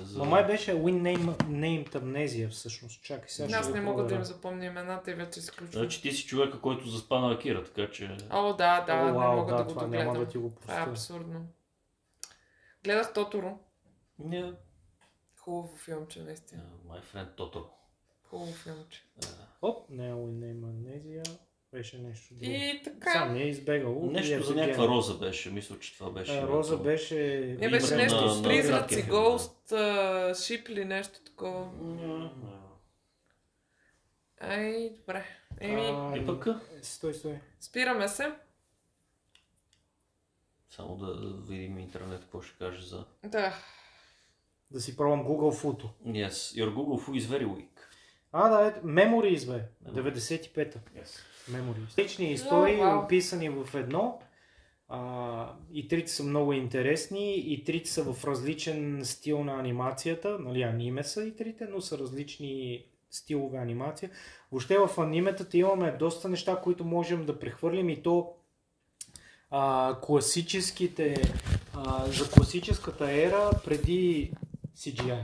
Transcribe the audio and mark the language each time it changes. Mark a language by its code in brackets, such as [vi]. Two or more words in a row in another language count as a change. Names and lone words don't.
[bg] Май беше Named Amnesia всъщност. Чакай сега. Аз не мога да им запомня имената и вече изключвам. Значи ти си човека, който заспа на Акира, така че... Не мога да го догледам. Няма да ти го простя. Това е абсурдно. Гледах Тоторо. Хубаво филмче, наистина. [en] My friend Totoro. [bg] Хубаво филмче. Не е Named Amnesia. Беше нещо друго. И така. Сам не е избегало. Нещо за някаква роза беше, мисля, че това беше. Роза беше... Не беше нещо с призраци, на... Ghost, Ship или нещо такова. Ай, добре. И пък? Стой. Спираме се. Само да видим интернет, какво ще каже за... Да си пробвам Google Foto. [en] Yes, your Google Foto is very weak. [bg] Да, Memories, бе. 95-та. [en] Yes. Memories. [bg] Лични истории, описани в едно. И трите са много интересни, и трите са в различен стил на анимацията. Нали, аниме са и трите, но са различни стилове анимация. Въобще в аниметата имаме доста неща, които можем да прехвърлим, и то класическите, за класическата ера преди CGI.